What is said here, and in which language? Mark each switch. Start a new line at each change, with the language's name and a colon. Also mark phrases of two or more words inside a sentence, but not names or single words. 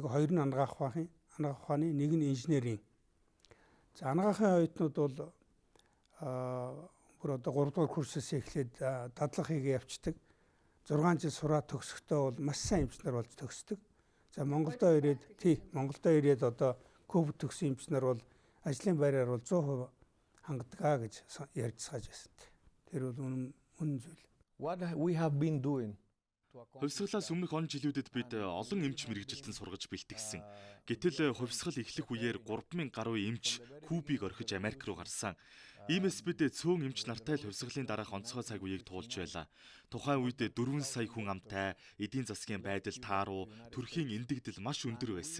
Mongolian: 2 нь анагаах ухааны, нэг нь инженерийн. За анагаахын оюутнууд бол бүр одоо 3 дугаар курсээс эхлээд дадлага хийгээ явцдаг. 6 жил сураад төгсөхдөө бол маш сайн эмчнэр болж төгсдөг. За Монголдо ирээд одоо Куб төгсөн эмчнэр бол ажлын байраар бол 100% хангадгаа гэж ярьцгааж байсан. Тэр бол үнэн зүйл.
English: What we have been doing.
Mongolian: Хувьсгалаас өмнөх он жилүүдэд бид олон эмч мэргэжилтэн сургаж бэлтгэсэн. Гэтэл хувьсгал эхлэх үеэр 3000 гаруй эмч Кубыг орхиж Америк руу гарсан. Иймээс бид цөөн эмч нартай л хувьсгалын дараах онцгой цаг үеийг туулж байлаа. Тухайн үед 4 сая хүн амтай, эдийн засгийн байдал тааруу, төрхийн эндэгдэл маш өндөр байсан.